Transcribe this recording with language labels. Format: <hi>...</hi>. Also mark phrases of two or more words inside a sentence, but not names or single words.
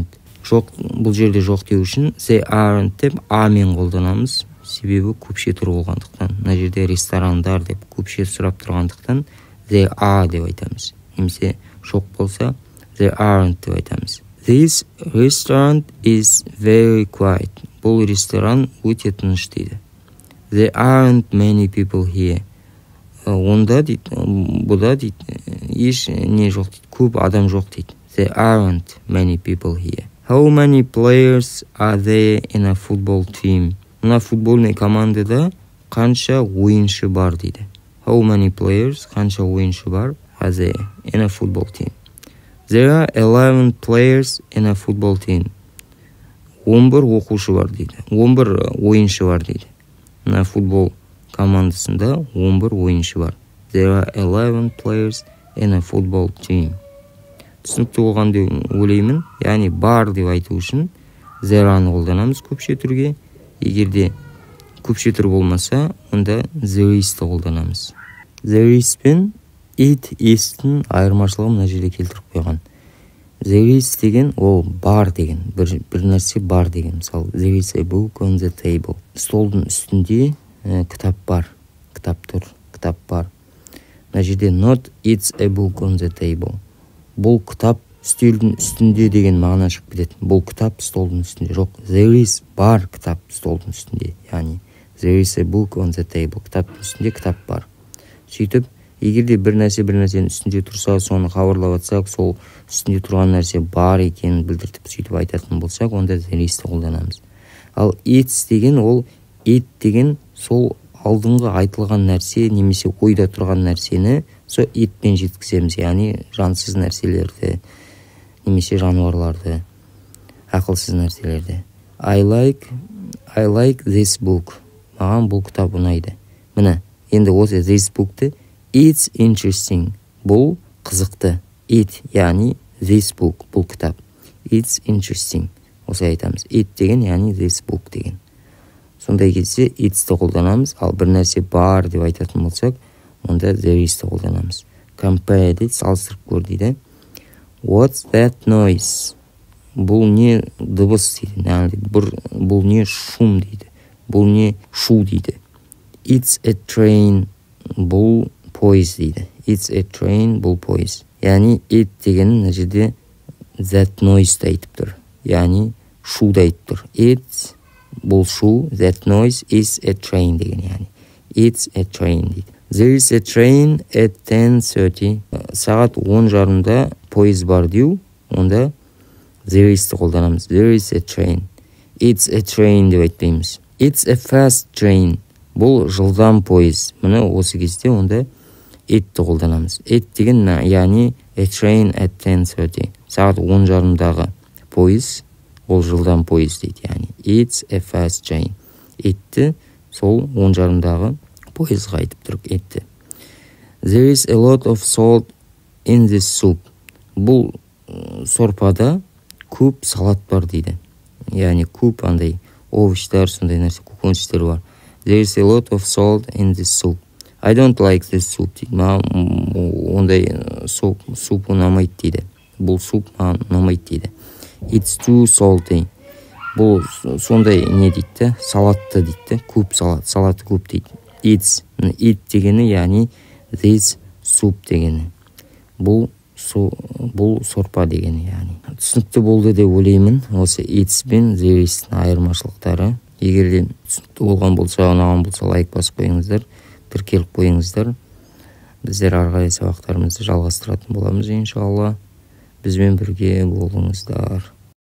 <kk>Жоқ, бұл жерде жоқ деу үшін</kk> <en>they aren't</en> <kk>деп амен қолданамыз. Себебі көпше тұр болғандықтан. Мына жерде ресторандар деп көпше сұрап тұрғандықтан</kk> <en>they are</en> <kk>деп айтамыз. Немесе жоқ болса</kk> <en>they aren't</en> <kk>деп айтамыз.</kk> <en>This restaurant is very quiet.</en> <kk>Бұл ресторан өте тыныш дейді.</kk> <en>There aren't many people here.</en> <kk>Онда дейді, бұда дейді, еш не жоқ дейді, көп адам жоқ дейді.</kk> <en>There aren't many people here. How many players are there in a football team?</en> <kk>Мына футбольный командада қанша ойыншы бар дейді.</kk> <en>How many players,</en> <kk>қанша ойыншы бар</kk> <en>are there in a football team? There are 11 players in a football team.</en> <kk>11 оқушы бар дейді. 11 ойыншы бар дейді. Мына футбол командасында 11 ойыншы бар.</kk> <en>There are 11 players in a football team.</en> <kk>Түсінікті болған деп ойлаймын. Яғни бар деп айту үшін there-аны қолданамыз көпше түрге. Егерде көпше түр болмаса, онда</kk> <en>there is-ті</en> <kk>қолданамыз.</kk> <en>There is</en> <kk>пен</kk> <en>it istің</en> <kk>айырмашылығы мына жерде келтіріп қойған.</kk> <en>There is</en> <kk>деген ол бар деген, бір нәрсе бар деген. Мысалы,</kk> <en>there is a book on the table.</en> <kk>Столдың үстінде кітап бар, кітап тұр, кітап бар. Мына жерде</kk> <en>not it's a book on the table.</en> <kk>Бұл кітап үстелдің үстінде деген мағына шығып кетеді. Бұл кітап столдың үстінде жоқ.</kk> <en>There is</en> <kk>бар кітап столдың үстінде. Яғни</kk> <en>there is a book on the table.</en> <kk>Кітаптың үстінде кітап бар. Сөйтіп, егер де бір нәрсенің үстінде тұрса, соны хабарлап атсақ, сол үстінде тұрған нәрсе бар екенін білдіртіп сөйтіп айтатын болсақ, онда</kk> <en>there is</en> <kk>қолданамыз. Ал it's деген ол it деген сол алдыңғы айтылған нәрсе немесе ойда тұрған нәрсені сол itпен жеткіземіз, яғни жансыз нәрселерді немесе жануарларды, ақылсыз нәрселерді.</kk> <en>I like this book.</en> <kk>Маған бұл кітап ұнайды. Міне, енді осы</kk> <en>this book'ты it's interesting.</en> <kk>Бұл қызықты. It, яғни</kk> <en>this book,</en> <kk>бұл кітап.</kk> <en>It's interesting.</en> <kk>Осы айтамыз. It деген, яғни</kk> <en>this book</en> <kk>деген. Сондай кезде it'ті қолданамыз, ал бір нәрсе бар деп айтатын болсақ, онда</kk> <en>there is'ті</en> <kk>қолданамыз. Compare дейді, салыстырып көр дейді.</kk> <en>What's that noise?</en> <kk>Бұл не дыбыс дейді. Бұл не шум дейді. Бұл не шу дейді.</kk> <en>It's a train.</en> <kk>Бұл пойыз дейді.</kk> <en>It's a train.</en> <kk>Бұл пойыз. Яғни it деген мына жерде</kk> <en>that noise</en> <kk>айтып тұр. Яғни шуды айтып тұр. It's бұл шу,</kk> <en>that noise is a train</en> <kk>деген, яғни</kk> <en>it's a train дейді. There is a train at 10:30.</en> <kk>Сағат 10:30-да пойыз бар деу, онда</kk> <en>there is-ті</en> <kk>қолданамыз.</kk> <en>There is a train. It's a train деп айтпаймыз. It's a fast train.</en> <kk>Бұл жылдам пойыз. Міне осы кезде онда it-ті қолданамыз.</kk> <en>It</en> <kk>деген, яғни</kk> <en>a train at 10:30.</en> <kk>Сағат 10:30-дағы пойыз, ол жылдам пойыз дейді, яғни</kk> <en>it's a fast train.</en> <kk>It-ті сол 10:30-дағы пойызға айтып тұрып it-ті.</kk> <en>There is a lot of salt in this soup.</en> <kk>Бұл сорпада көп салат бар дейді. Яғни көп андай овощтар, сондай нәрсе, көкөністер бар.</kk> <en>There is a lot of salt in this soup. I don't like this soup дейді.</en> <kk>Маған ондай суп ұнамайды дейді. Бұл суп маған ұнамайды дейді.</kk> <en>It's too salty.</en> <kk>Бұл сондай не дейді, салатты дейді, көп салаты көп дейді. It дегені, яғни</kk> <en>this soup</en> <kk>дегені. Бұл сорпа дегені, яғни. Түсінікті болды деп ойлаймын. Осы it's пен</kk> <en>there is-тің</en> <kk>айырмашылықтары. Егер де түсінікті болған болса, ұнаған болса, лайк басып қойыңыздар, тіркеліп қойыңыздар. Біздер ары қарай сабақтарымызды жалғастыратын боламыз, иншалла. Бізбен бірге болыңыздар.</kk>